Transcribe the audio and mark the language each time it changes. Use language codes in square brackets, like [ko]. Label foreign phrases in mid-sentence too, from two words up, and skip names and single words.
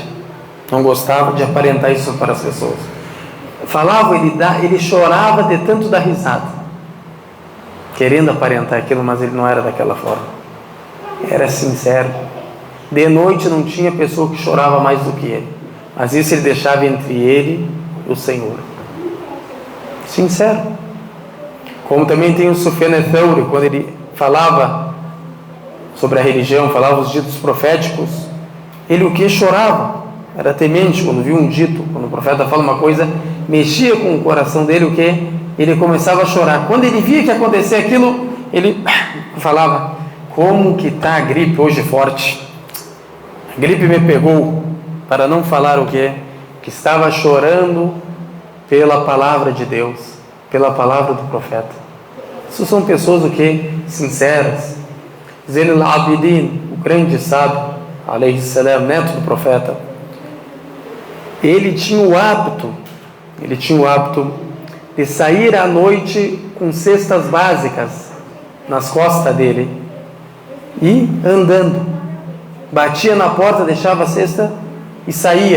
[pt] Não gostava de aparentar isso para as pessoas. Falava, ele chorava de tanto dar risada, querendo aparentar aquilo, mas ele não era daquela forma. Era sincero. De noite não tinha pessoa que chorava mais do que ele, mas isso ele deixava entre ele e o Senhor. Sincero. Como também tem o Sufyan al-Thawri, quando ele falava sobre a religião, falava os ditos proféticos, ele o que? Chorava. Era temente quando viu um dito, quando o profeta fala uma coisa, mexia com o coração dele, o que? Ele começava a chorar. Quando ele via que acontecia aquilo, ele falava: como que está a gripe hoje forte? A gripe me pegou. Para não falar o que? Que estava chorando pela palavra de Deus, pela palavra do profeta. Isso são pessoas o que? Sinceras. Zain al-Abidin, o grande sábio, [ar] عليه السلام, [pt] neto do profeta, ele tinha o hábito de sair à noite com cestas básicas nas costas dele e andando, batia na porta, deixava a cesta e saía.